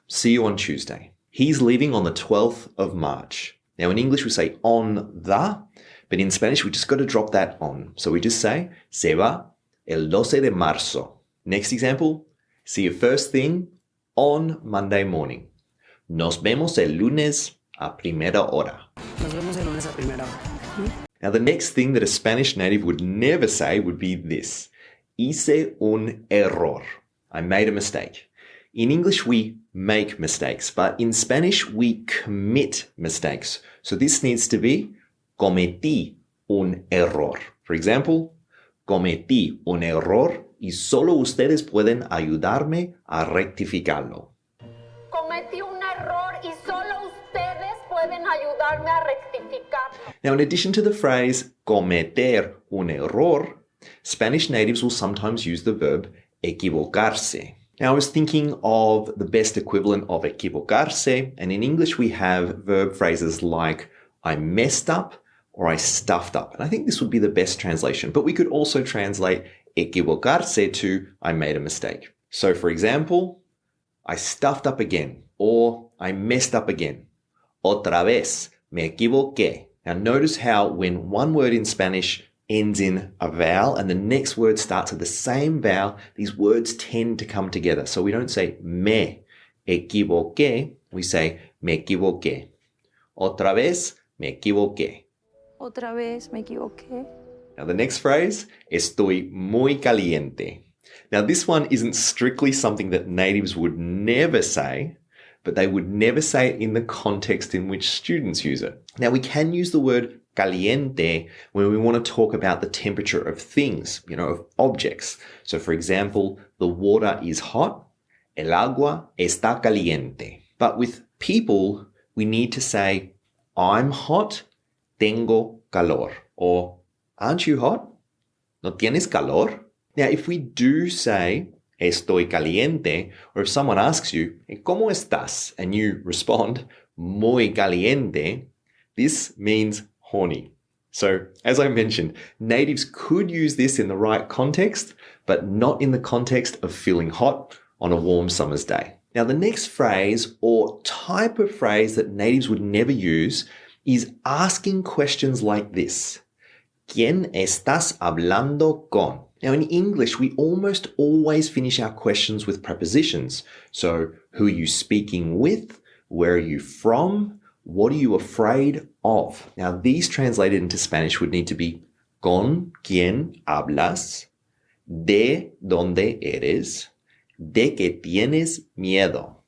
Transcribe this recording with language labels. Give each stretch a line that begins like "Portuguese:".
English: See you on Tuesday. He's leaving on the 12th of March. Now, in English, we say on the, but in Spanish, we just got to drop that on. So we just say,
Spanish: se va el 12 de marzo.
English: Next example, see you first thing on Monday morning.
Spanish: Nos vemos el lunes a primera hora. Nos vemos el lunes a primera hora.
English: Now, the next thing that a Spanish native would never say would be this.
Spanish: Hice un error.
English: I made a mistake. In English, we make mistakes, but in Spanish, we commit mistakes. So this needs to be
Spanish: cometí un error.
English: For example,
Spanish: cometí un error y solo ustedes pueden ayudarme a rectificarlo. Cometí un error y solo ustedes pueden ayudarme a rectificarlo.
English: Now, in addition to the phrase
Spanish: cometer un error,
English: Spanish natives will sometimes use the verb equivocarse. Now, I was thinking of the best equivalent of equivocarse, and in English we have verb phrases like I messed up or I stuffed up. And I think this would be the best translation, but we could also translate equivocarse to I made a mistake. So, for example, I stuffed up again, or I messed up again.
Spanish: Otra vez, me equivoqué.
English: Now, notice how when one word in Spanish ends in a vowel and the next word starts with the same vowel, these words tend to come together. So we don't say
Spanish: me equivoqué,
English: we say me equivoqué.
Spanish: Otra vez, me equivoqué. Otra vez me equivoqué.
English: Now the next phrase,
Spanish: estoy muy caliente.
English: Now this one isn't strictly something that natives would never say, but they would never say it in the context in which students use it. Now we can use the word caliente when we want to talk about the temperature of things, of objects. So for example, the water is hot,
Spanish: el agua está caliente.
English: But with people, we need to say, I'm hot,
Spanish: tengo calor.
English: Or, aren't you hot?
Spanish: ¿No tienes calor?
English: Now, if we do say,
Spanish: estoy caliente,
English: or if someone asks you,
Spanish: ¿cómo estás?
English: And you respond,
Spanish: muy caliente,
English: this means horny. So, as I mentioned, natives could use this in the right context, but not in the context of feeling hot on a warm summer's day. Now, the next phrase or type of phrase that natives would never use is asking questions like this.
Spanish: ¿Quién estás hablando con?
English: Now, in English, we almost always finish our questions with prepositions. So, who are you speaking with? Where are you from? What are you afraid of? Now, these translated into Spanish would need to be
Spanish: con quién hablas, de dónde eres, de qué tienes miedo.